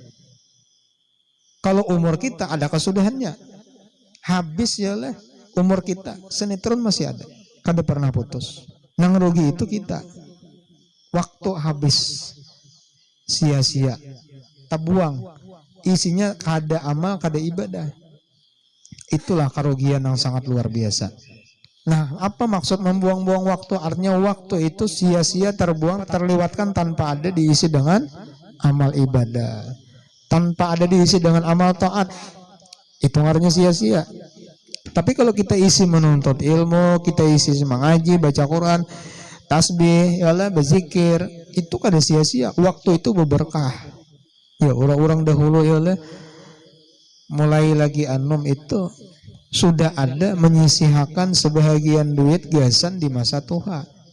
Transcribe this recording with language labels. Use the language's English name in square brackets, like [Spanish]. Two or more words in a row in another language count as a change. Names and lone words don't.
[Indonesian] Kalau umur kita ada kesudahannya. [Banjar] Habis ya lah umur kita, sinetron masih ada. Kada pernah putus. Nang rugi itu kita. [Indonesian] Waktu habis. sia-sia, terbuang. [Banjar] Isinya kada amal, kada ibadah. [Indonesian] Itulah kerugian yang sangat luar biasa. Nah, apa maksud membuang-buang waktu? Artinya waktu itu sia-sia, terbuang, terlewatkan tanpa ada diisi dengan amal ibadah, tanpa ada diisi dengan amal taat. Itu artinya sia-sia. Tapi kalau kita isi menuntut ilmu, kita isi mengaji, baca Quran, [Banjar] tasbih, yalah, berzikir, itu kada sia-sia. [Indonesian] Waktu itu berberkah. [Banjar] Ya, orang-orang dahulu yalah, mulai lagi anum itu sudah ada menyisihkan sebahagian duit gasan di masa tua.